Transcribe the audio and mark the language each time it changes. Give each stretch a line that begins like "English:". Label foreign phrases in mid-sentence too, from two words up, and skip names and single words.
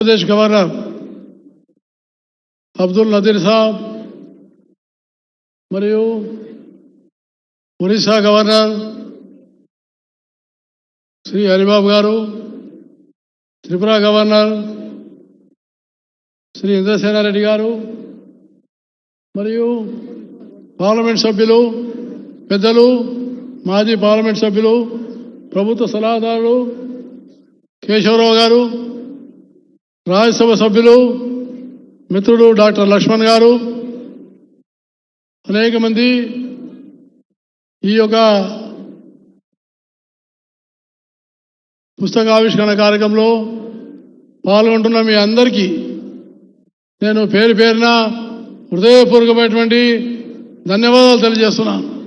Telugu: ప్రదేశ్ గవర్నర్ అబ్దుల్ నదీర్ సాహబ్ మరియు ఒడిశా గవర్నర్ శ్రీ హరిబాబు గారు, త్రిపుర గవర్నర్ శ్రీ ఇంద్రసేనా రెడ్డి గారు మరియు పార్లమెంట్ సభ్యులు పెద్దలు మాజీ పార్లమెంట్ సభ్యులు ప్రభుత్వ సలహాదారులు కేశవరావు గారు, రాజ్యసభ సభ్యులు మిత్రుడు డాక్టర్ లక్ష్మణ్ గారు, అనేక మంది ఈ యొక్క పుస్తక ఆవిష్కరణ కార్యక్రమంలో పాల్గొంటున్న మీ అందరికీ నేను పేరు పేరున హృదయపూర్వకమైనటువంటి ధన్యవాదాలు తెలియజేస్తున్నాను.